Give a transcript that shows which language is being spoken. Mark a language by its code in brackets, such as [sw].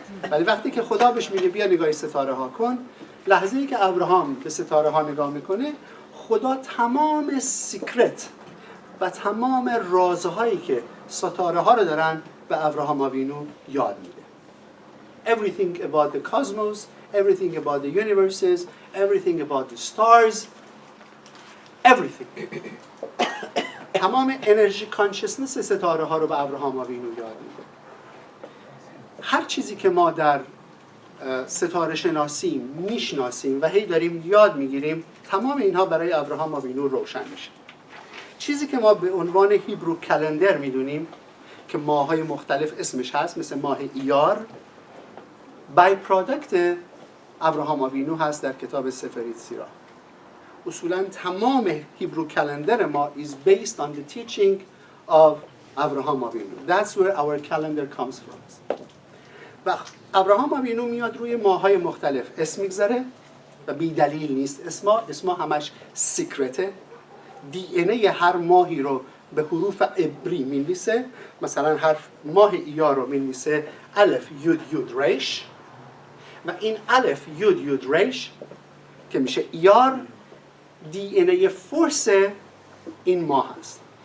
[fa] ولی وقتی که خدا بهش میگه بیا نگاه ستاره ها کن، لحظه ای که ابراهام به ستاره ها نگاه میکنه، خدا تمام سیکرت و تمام رازهایی که ستاره ها رو دارن به ابراهام آوینو یاد میده. [en] Everything about the cosmos, everything about the universes, everything about the stars, everything. [fa] تمام انرژی کانشسنس ستاره ها رو به ابراهام آوینو یاد میده. هر چیزی که ما در ستاره شناسی میشناسیم و هی داریم یاد میگیریم، تمام اینها برای ابراهام آوینو روشن میشه. چیزی که ما به عنوان هیبرو کلندر میدونیم که ماه‌های مختلف اسمش هست، مثل ماه ایار، بای پروداکت ابراهام آوینو هست در کتاب سفر یتسیرا. اصولا تمام هیبرو کلندر ما [en] is based on the teaching of [fa] ابراهام آوینو. [en] That's where our calendar comes from. [fa] و ابراهام آوینو میاد روی ماه‌های مختلف اسم میگذاره و بی دلیل نیست. اسما همش سیکرته. دی ان ای هر ماهی رو به حروف عبری می‌نویسه. مثلا حرف ماه ایار رو می‌نویسه الف یود یود ریش، و این الف یود یود ریش که میشه ایار، دی ان ای فورس این ماه هست.